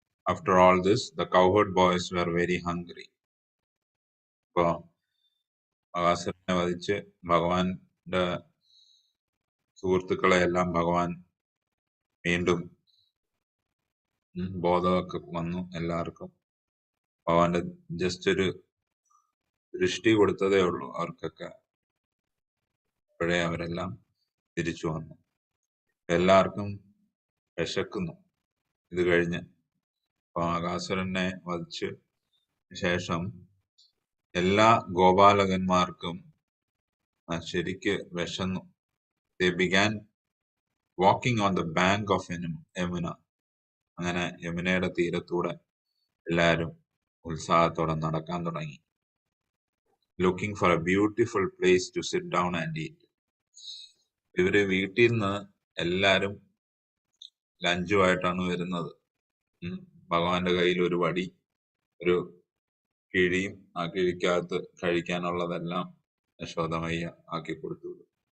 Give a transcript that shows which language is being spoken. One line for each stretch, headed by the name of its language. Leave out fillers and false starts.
English: After all this, the cowherd boys were very hungry.
Malayalam: അപ്പോ അഗാസുരനെ വധിച്ച് ഭഗവാന്റെ സുഹൃത്തുക്കളെ എല്ലാം ഭഗവാൻ വീണ്ടും ബോധമൊക്കെ വന്നു എല്ലാവർക്കും. ഭഗവാന്റെ ജസ്റ്റ് ഒരു ദൃഷ്ടി കൊടുത്തതേ ഉള്ളൂ അവർക്കൊക്കെ. അപ്പോഴേ അവരെല്ലാം തിരിച്ചു വന്നു. എല്ലാവർക്കും വിശക്കുന്നു ഇത് കഴിഞ്ഞ്. അപ്പൊ ആകാസുരനെ വധിച്ച് ശേഷം എല്ലാ ഗോപാലകന്മാർക്കും ശരിക്ക് വിശന്നു.
English: They began walking on the bank of Yamuna.
Malayalam: അങ്ങനെ യമുനയുടെ തീരത്തൂടെ എല്ലാരും ഉത്സാഹത്തോടെ നടക്കാൻ തുടങ്ങി.
English: Looking for a beautiful place to sit down and eat.
Malayalam: ഇവര് വീട്ടിൽ നിന്ന് എല്ലാരും ലഞ്ചുമായിട്ടാണ് വരുന്നത്. ഭഗവാന്റെ കയ്യിൽ ഒരു വടി, ഒരു കിഴിയും, ആ കിഴിക്കകത്ത് കഴിക്കാനുള്ളതെല്ലാം യശോദമയ്യ ആക്കി കൊടുത്തു.